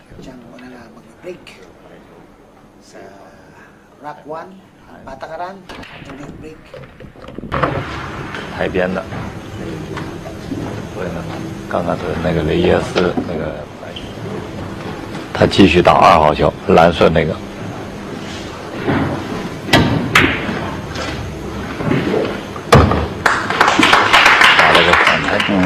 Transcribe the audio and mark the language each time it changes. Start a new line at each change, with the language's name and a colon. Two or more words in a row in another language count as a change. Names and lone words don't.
Filipino: Diyan muna nga mag-break sa Rock 1 ang patakaran,
English: alternate break.
Chinese: 台边的，对呢，刚刚是那个雷耶斯那个，他继续打2号球，蓝色那个。打了个反台。